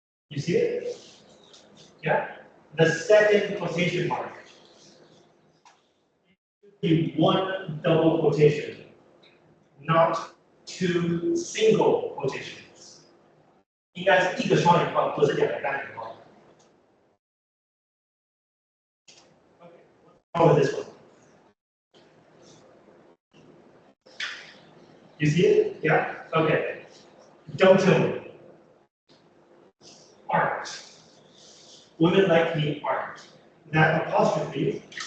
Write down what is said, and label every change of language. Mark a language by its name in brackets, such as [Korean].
[English] You see it? Yeah? The second quotation mark. Be one double quotation, not two single quotations. [Chinese] 应该是一个双引号，不是两个单引号。 [English] Okay, what's wrong with this one? You see it? Yeah? Okay. Don't tell me. Aren't. Women like me aren't. That apostrophe.